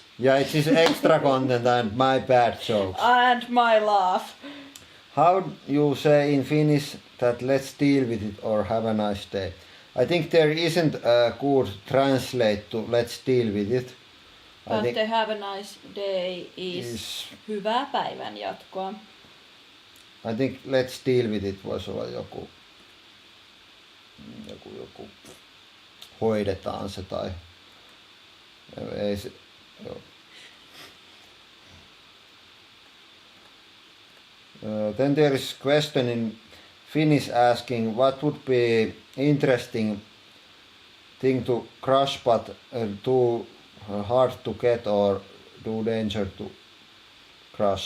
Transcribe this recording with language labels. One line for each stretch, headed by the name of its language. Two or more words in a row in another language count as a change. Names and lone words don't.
English: Yeah, it is extra content and my bad jokes. And my laugh. How you say in Finnish that let's deal with it or have a nice day? I think there isn't a good translate to let's deal with it. But the have a nice day is
Finnish: hyvää päivän jatkoa.
English: I think let's deal with it
Finnish: voisi olla joku hoidetaan se tai ei se, joo.
English: Then there is question in Finnish asking what would be interesting thing to crush but too hard to get or too danger to crush.